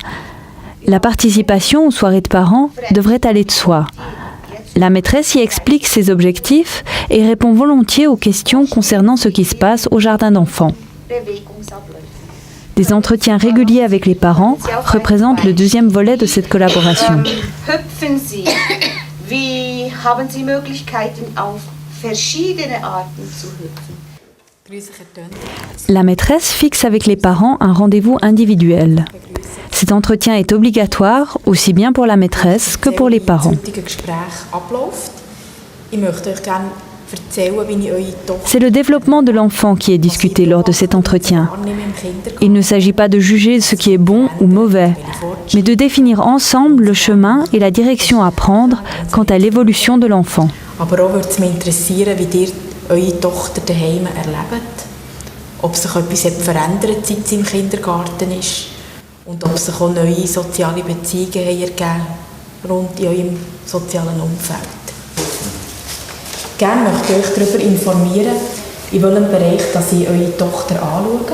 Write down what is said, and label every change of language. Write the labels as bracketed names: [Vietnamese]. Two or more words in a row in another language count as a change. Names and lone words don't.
[French] La participation aux soirées de parents devrait aller de soi. La maîtresse y explique ses objectifs et répond volontiers aux questions concernant ce qui se passe au jardin d'enfants. Des entretiens réguliers avec les parents représentent le deuxième volet de cette collaboration. [German] Hüpfen Sie. Wie haben Sie Möglichkeiten, auf verschiedene Arten zu hüpfen? [French] La maîtresse fixe avec les parents un rendez-vous individuel. Cet entretien est obligatoire aussi bien pour la maîtresse que pour les parents. C'est le développement de l'enfant qui est discuté lors de cet entretien. Il ne s'agit pas de juger ce qui est bon ou mauvais, mais de définir ensemble le chemin et la direction à prendre quant à l'évolution de l'enfant. [German] Eure Tochter daheim erlebt, ob sich etwas verändert, seit sie im Kindergarten ist und ob sich auch neue soziale Beziehungen ergeben rund in eurem sozialen Umfeld. Gerne möchte ich euch darüber informieren, in welchem Bereich dass ich eure Tochter anschaue.